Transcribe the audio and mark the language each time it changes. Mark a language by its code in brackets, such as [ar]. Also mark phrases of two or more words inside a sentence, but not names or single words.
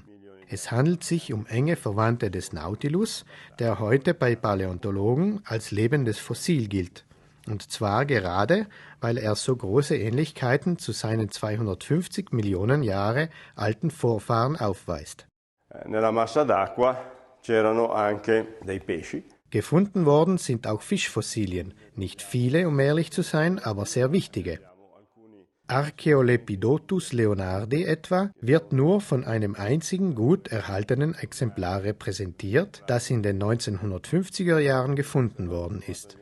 [de] Es handelt sich um enge Verwandte des Nautilus, der heute bei Paläontologen als lebendes Fossil gilt. Und zwar gerade, weil er so große Ähnlichkeiten zu seinen 250 Millionen Jahre alten Vorfahren aufweist. [it] Nella massa d'acqua c'erano anche dei pesci. [de] Gefunden worden sind auch Fischfossilien, nicht viele, um ehrlich zu sein, aber sehr wichtige. Archaeolepidotus leonardi etwa wird nur von einem einzigen gut erhaltenen Exemplar repräsentiert, das in den 1950er Jahren gefunden worden ist.